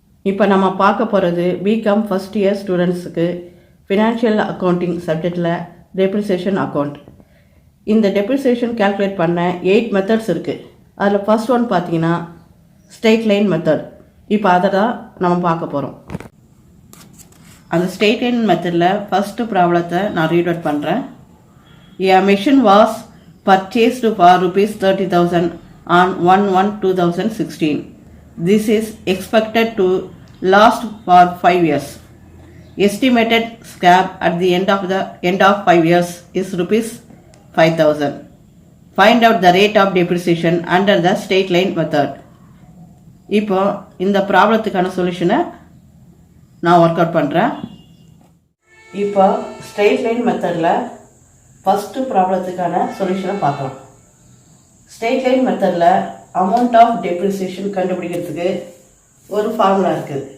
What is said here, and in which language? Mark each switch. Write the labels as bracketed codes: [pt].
[ta] இப்போ நம்ம பார்க்க போகிறது பிகாம் ஃபர்ஸ்ட் இயர் ஸ்டூடெண்ட்ஸுக்கு ஃபினான்ஷியல் அக்கௌண்டிங் சப்ஜெக்டில் டெப்ரிசியேஷன் அக்கௌண்ட். இந்த டெப்ரிசியேஷன் கால்குலேட் பண்ண 8 மெத்தட்ஸ் இருக்குது. அதில் ஃபர்ஸ்ட் ஒன் பார்த்தீங்கன்னா ஸ்ட்ரெயிட் லைன் மெத்தட். இப்போ அதை தான் நம்ம பார்க்க போகிறோம். அந்த ஸ்ட்ரெயிட் லைன் மெத்தடில் ஃபஸ்ட்டு ப்ராப்ளத்தை நான் ரீட் அவுட் பண்ணுறேன். [en] A machine was purchased for ₹30,000 on 1/1/2016. This is expected to last for 5 years. Estimated scrap at the end of 5 years is ₹5,000. Find out the rate of depreciation under the straight line method. [ta] இப்போ இந்த ப்ராப்ளத்துக்கான சொல்யூஷனை நான் work out பண்ணுறேன். இப்போ straight line மெத்தடில் first ப்ராப்ளத்துக்கான சொல்யூஷனை பார்க்கலாம். Straight line மெத்தடில் அமௌண்ட் ஆஃப் டெப்ரிசியேஷன் கண்டுபிடிக்கிறதுக்கு ஒரு ஃபார்முலா இருக்குது.